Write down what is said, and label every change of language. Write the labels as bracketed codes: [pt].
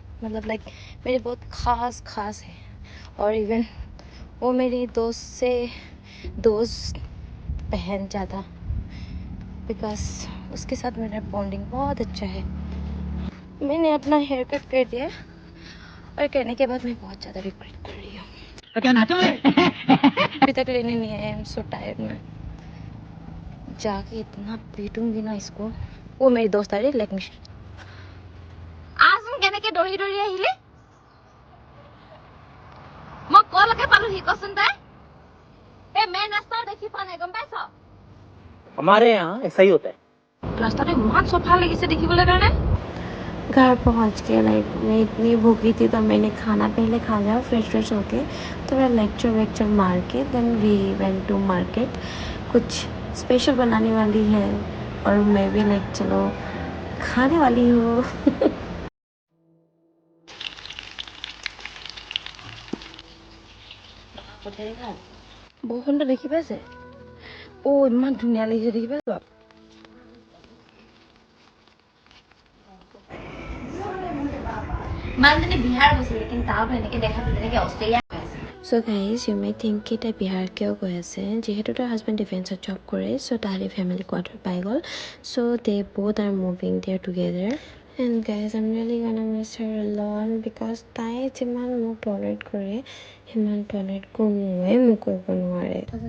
[hi] मतलब लाइक मेरे बहुत ख़ास है. और इवन वो मेरी दोस्त से दोस्त बहन ज़्यादा, बिकॉज उसके साथ मेरा बॉन्डिंग बहुत अच्छा है. मैंने अपना हेयर कट कर दिया, और करने के बाद मैं बहुत ज़्यादा रिग्रेट कर रही हूँ. तो क्या नाचो अभी तक लेने नहीं आए. [en] I am so tired. [hi] मैं जाके इतना पीटूंगी ना इसको. वो मेरी दोस्त आ रही, [en] Let me. [as] आज केनेके दौड़ी दौड़ी আহিলে মই কলৈকে পালোহি কচোন তাই. এই মেইন ৰাস্তা দেখি পোৱা নাই, গম পাইছ? [hi] हमारे यहाँ ऐसा ही होता है. [as] रास्ताটা ইমান চফা লাগিছে দেখিবলৈ কাৰণে. [hi] घर पहुंच के लाइक मैं इतनी भूखी थी, तो मैंने खाना पहले खा लिया फ्रेश होके. थोड़ा लेक्चर मार के [en] Then we went to market. [hi] कुछ स्पेशल बनाने वाली है, और मैं भी लाइक चलो खाने वाली हूँ. [as] বৰষুণটো দেখি পাইছে? ইমান ধুনীয়া লাগিছে, দেখি পাইছ? মানুহজনী বিহাৰ গৈছিলে, কিন্তু তাতো এনেকৈ দেখাটো তেনেকৈ Australia. [en] So guys, you may think [as] कि তাই বিহাৰ কিয় গৈ আছে, যিহেতু তাৰ হাজবেণ্ড ডিফেন্সত জব কৰে. চ' তাহাঁতি ফেমিলি কোৱাৰ্টাৰ পাই গ'ল. [en] So' they both are moving there together. And guys, I'm really gonna miss her a lot, because [as] তাই যিমান মোক টলাৰেট কৰে, সিমান টলাৰেট কোনোৱে মোক কৰিব নোৱাৰে.